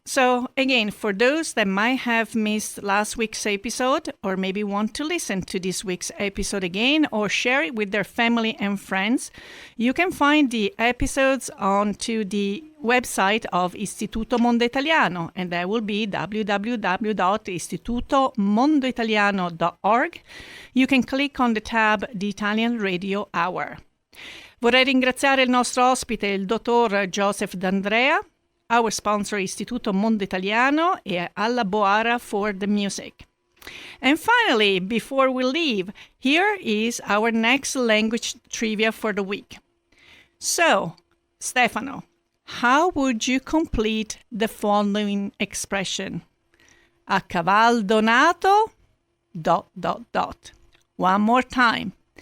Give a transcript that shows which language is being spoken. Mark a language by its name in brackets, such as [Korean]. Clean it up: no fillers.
[English] So, again, for those that might have missed last week's episode, or maybe want to listen to this week's episode again, or share it with their family and friends, you can find the episodes onto the website of Istituto Mondo Italiano, and that will be www.istitutomondoitaliano.org. You can click on the tab The Italian Radio Hour. [Italian] Vorrei ringraziare il nostro ospite, il dottor Joseph D'Andrea, [English] our sponsor [Italian] Istituto Mondo Italiano, e Alla Boara [English] for the music. And finally, before we leave, here is our next language trivia for the week. So, Stefano, how would you complete the following expression? [Italian] A caval donato, ... [English] One more time.